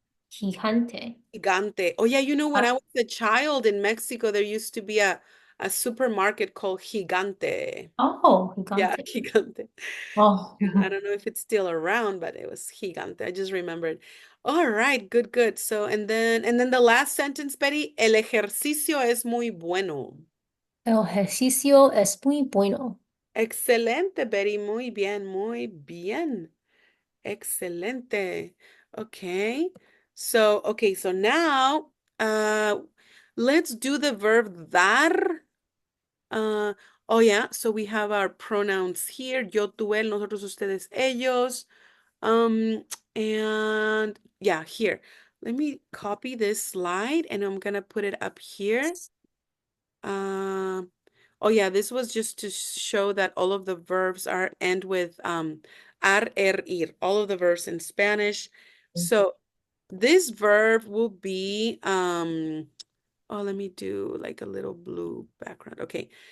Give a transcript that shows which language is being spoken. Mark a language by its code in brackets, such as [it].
[es] Gigante. [en] Gigante. Oh yeah, when Ah, I was a child in Mexico, there used to be a a supermarket called Gigante. Oh, Yeah, [es] gigante. Gigante. Oh, [en] I don't know if it's still around, but it was Gigante. I just remembered. All right, good, good. So, and then the last sentence, Betty, [es] el ejercicio es muy bueno. el ejercicio es muy bueno. Excelente, Betty. Muy bien, muy bien. [en] Excelente. Okay. So now, uh, let's do the verb dar. Uh, oh yeah, so we have our pronouns here. [es] Yo, tú, él, nosotros, ustedes, ellos. [en] Um, and yeah, here. Let me copy this slide and I'm gonna put it up here. Um, oh yeah, this was just to show that all of the verbs are end with ar, er, ir. All of the verbs in Spanish. So this verb will be oh, let me do like a little blue background. Okay.